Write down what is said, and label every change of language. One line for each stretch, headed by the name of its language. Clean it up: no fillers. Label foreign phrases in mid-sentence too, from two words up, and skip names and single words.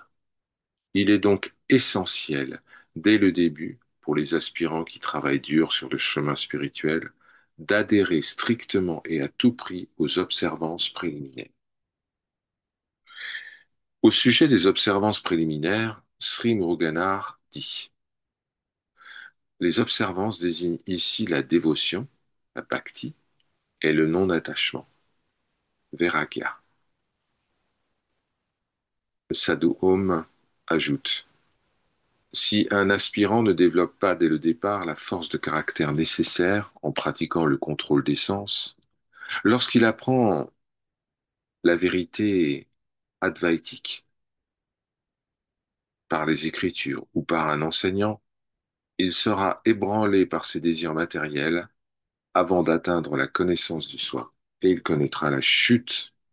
French: Il est donc essentiel, dès le début, pour les aspirants qui travaillent dur sur le chemin spirituel, d'adhérer strictement et à tout prix aux observances préliminaires. Au sujet des observances préliminaires, Sri Muruganar dit: les observances désignent ici la dévotion, la bhakti, et le non-attachement, vairagya. Sadhu Om ajoute: si un aspirant ne développe pas dès le départ la force de caractère nécessaire en pratiquant le contrôle des sens, lorsqu'il apprend la vérité advaïtique par les Écritures ou par un enseignant, il sera ébranlé par ses désirs matériels avant d'atteindre la connaissance du soi, et il connaîtra la chute.